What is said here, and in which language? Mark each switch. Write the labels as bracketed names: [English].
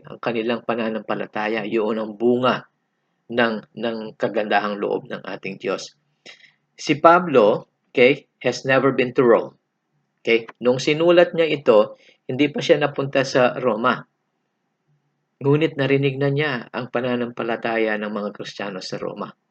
[Filipino] Ang kanilang pananampalataya, yun ang bunga ng kagandahang loob ng ating Diyos. [English] Si Pablo, okay, has never been to Rome. Okay? [Filipino] Nung sinulat niya ito, hindi pa siya napunta sa Roma. Ngunit narinig na niya ang pananampalataya ng mga Kristiyano sa Roma.